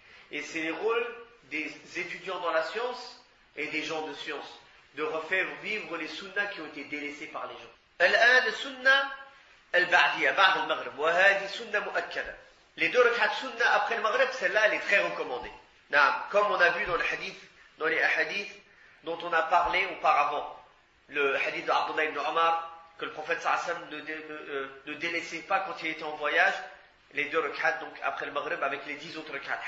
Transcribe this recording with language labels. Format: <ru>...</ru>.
<fr>Et c'est le rôle des étudiants dans la science et des gens de science, de refaire vivre les sunnas qui ont été délaissés par les gens.</fr> <ar>الآن السنة البعدية بعد المغرب وهذه سنة مؤكدة.</ar> <fr>Les 2 rak'at sunna après le maghrib, celle-là elle est très recommandée. Comme on a vu dans les hadiths dont on a parlé auparavant, le hadith de Abdullah ibn Omar, que le prophète sallallahu alayhi wa sallam ne délaissait pas quand il était en voyage, les 2 rak'at donc après le maghrib avec les 10 autres rak'at.</fr>